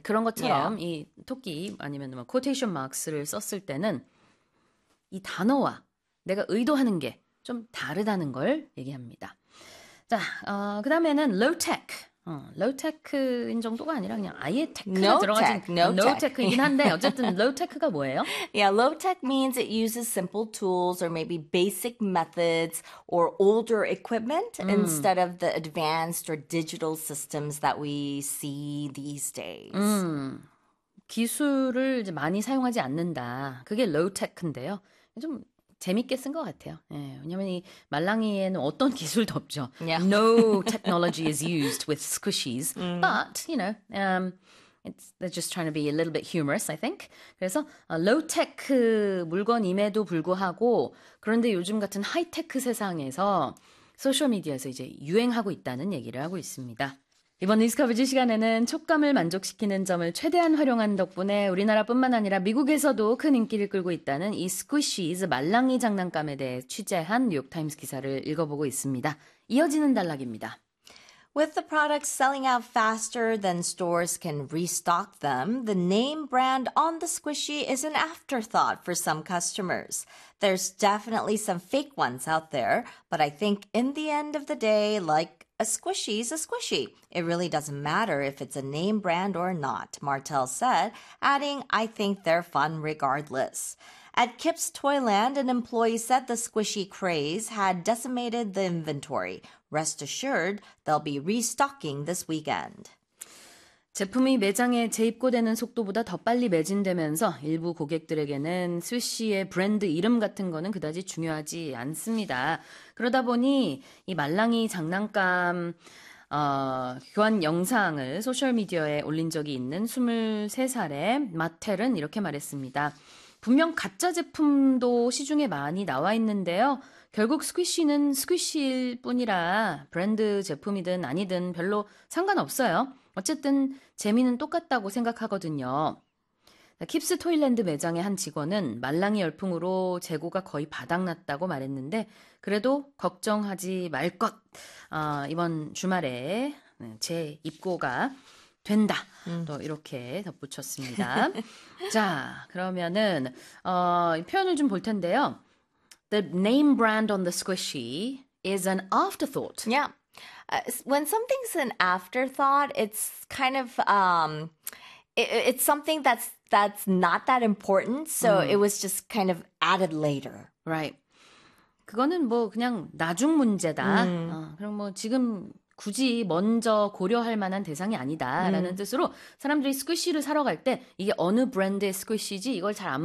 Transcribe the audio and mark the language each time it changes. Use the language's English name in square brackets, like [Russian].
[Korean] 그런 것처럼 이 토끼 아니면 뭐 코테이션 마크스를 썼을 때는 이 단어와 내가 의도하는 게좀 다르다는 걸 얘기합니다. 자, 그다음에는 로우테크인 정도가 아니라 그냥 아예 테크가 [English] No [Korean] 들어가진 [English] tech, no [Korean] 로우테크이긴 [English] tech. [Korean] 한데 어쨌든 로우테크가 뭐예요? [English] Low tech means it uses simple tools or maybe basic methods or older equipment instead of the advanced or digital systems that we see these days. [Korean] 기술을 이제 많이 사용하지 않는다. 그게 로우테크인데요. 좀 재밌게 쓴것 같아요. 예, 왜냐면 이 말랑이에는 어떤 기술도 없죠. [English] No technology is used with squishies. But, they're just trying to be a little bit humorous, I think. [Korean] 그래서 로우테크 물건임에도 불구하고 그런데 요즘 같은 하이테크 세상에서 소셜미디어에서 이제 유행하고 있다는 얘기를 하고 있습니다. 이번 디스커버지 시간에는 촉감을 만족시키는 점을 최대한 활용한 덕분에 우리나라뿐만 아니라 미국에서도 큰 인기를 끌고 있다는 이 스퀴시즈 말랑이 장난감에 대해 취재한 뉴욕타임스 기사를 읽어보고 있습니다. 이어지는 단락입니다. [English] With the products selling out faster than stores can restock them, the name brand on the squishy is an afterthought for some customers. There's definitely some fake ones out there, but I think in the end of the day, like a squishy is a squishy. It really doesn't matter if it's a name brand or not, Martell said, adding, I think they're fun regardless. At Kip's Toyland, an employee said the squishy craze had decimated the inventory. Rest assured, they'll be restocking this weekend. [Korean] 제품이 매장에 재입고되는 속도보다 더 빨리 매진되면서 일부 고객들에게는 스위시의 브랜드 이름 같은 거는 그다지 중요하지 않습니다. 그러다 보니 이 말랑이 장난감 교환 영상을 소셜미디어에 올린 적이 있는 23살의 마텔은 이렇게 말했습니다. 분명 가짜 제품도 시중에 많이 나와 있는데요. 결국 스퀴시는 스퀴시일 뿐이라 브랜드 제품이든 아니든 별로 상관없어요. 어쨌든 재미는 똑같다고 생각하거든요. 킵스 토일랜드 매장의 한 직원은 말랑이 열풍으로 재고가 거의 바닥났다고 말했는데 그래도 걱정하지 말 것. 이번 주말에 재입고가 된다. 또 이렇게 덧붙였습니다. 자, 그러면은 표현을 좀볼 텐데요. [English] The name brand on the squishy is an afterthought. When something's an afterthought, it's kind of it's something that's not that important, so it was just kind of added later. Right. [Korean] 그거는 뭐 그냥 나중 문제다. 그럼 뭐 지금 굳이 먼저 고려할 만한 대상이 아니다라는 뜻으로 사람들이 스퀴시를 사러 갈때 이게 어느 브랜드의 스퀴시지 이걸 잘안 보는